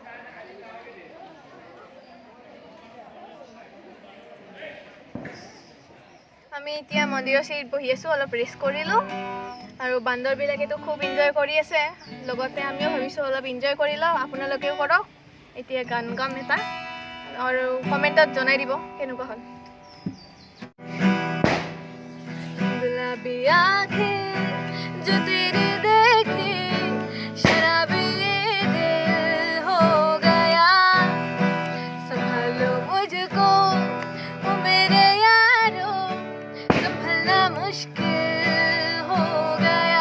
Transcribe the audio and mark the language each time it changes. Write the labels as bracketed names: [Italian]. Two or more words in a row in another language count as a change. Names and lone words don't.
[Assamese] আমি এতিয়া মন্দিৰৰ চিৰিত বহি আছোঁ, অলপ ৰেষ্ট কৰিলোঁ আৰু বান্দৰবিলাকেতো খুব এনজয় কৰি আছে। লগতে আমিও ভাবিছোঁ অলপ এনজয় কৰি লওঁ, আপোনালোকেও কৰক। এতিয়া গান গাম এটা আৰু কমেণ্টত জনাই দিব কেনেকুৱা হ'ল। [Hindi] गुलाबी आँखें जो तेरी देखी शराबी ये दिल हो गया, संभालो मुझको ओ मेरे यारो, संभलना मुश्किल हो गया।